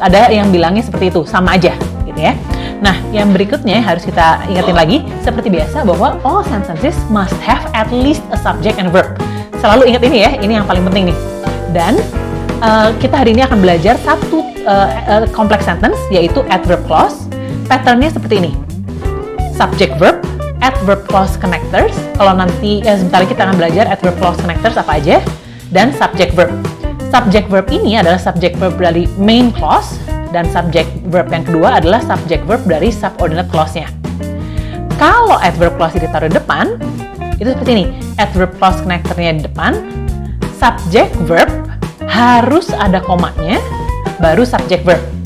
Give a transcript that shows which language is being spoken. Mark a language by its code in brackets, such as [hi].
[id] Ada yang bilangnya seperti itu, sama aja, gitu ya. Nah, yang berikutnya harus kita ingatin lagi, seperti biasa bahwa [en] all sentences must have at least a subject and verb. [id] Selalu ingat ini ya, ini yang paling penting nih. Dan kita hari ini akan belajar satu complex sentence, yaitu adverb clause. Patternnya seperti ini. [en] Subject verb, adverb clause connectors. [id] Kalau nanti sebentar lagi kita akan belajar adverb clause connectors apa aja, dan subject verb. Subject verb ini adalah subject verb dari main clause, dan subject verb yang kedua adalah subject verb dari subordinate clause-nya. Kalau adverb clause ditaruh di depan, itu seperti ini. Adverb clause connector-nya di depan, subject verb harus ada komanya, baru subject verb.